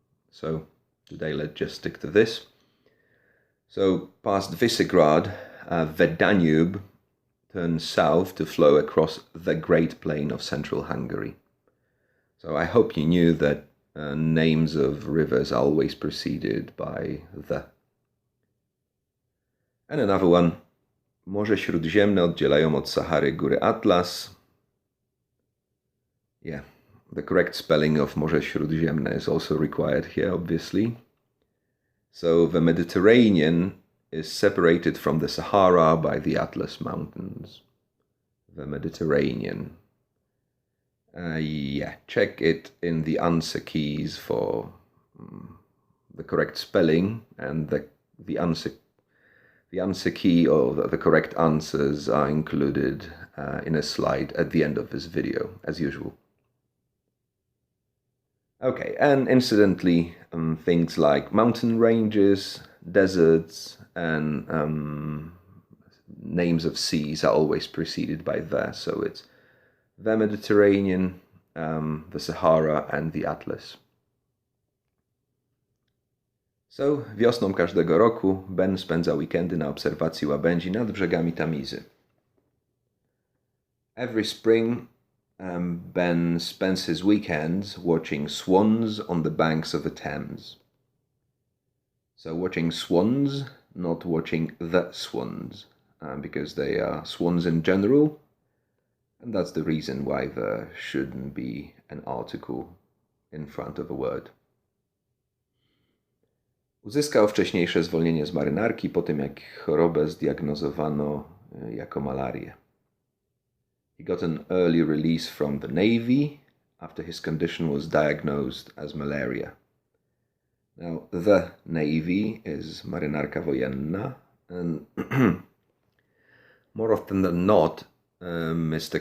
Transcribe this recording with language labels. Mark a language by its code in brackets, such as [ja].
[en] So today let's just stick to this. So past Visegrad, the Danube turns south to flow across the Great Plain of central Hungary. So I hope you knew that names of rivers are always preceded by the. And another one. [pl] Morze Śródziemne oddzielają od Sahary góry Atlas. [en] Yeah, the correct spelling of Morze Śródziemne is also required here, obviously. So the Mediterranean is separated from the Sahara by the Atlas Mountains. The Mediterranean. Check it in the answer keys for the correct spelling, and the answer key or the correct answers are included in a slide at the end of this video, as usual. Okay, and incidentally, things like mountain ranges, deserts, and names of seas are always preceded by the, so it's the Mediterranean, the Sahara, and the Atlas. [pl] So, wiosną każdego roku Ben spędza weekendy na obserwacji łabędzi nad brzegami Tamizy. [en] Every spring, Ben spends his weekends watching swans on the banks of the Thames. So watching swans, not watching the swans, because they are swans in general, and that's the reason why there shouldn't be an article in front of a word. [pl] Uzyskał wcześniejsze zwolnienie z marynarki po tym, jak chorobę zdiagnozowano jako malarię. [en] He got an early release from the Navy after his condition was diagnosed as malaria. Now, the Navy is marynarka wojenna, and more often than not, Mr.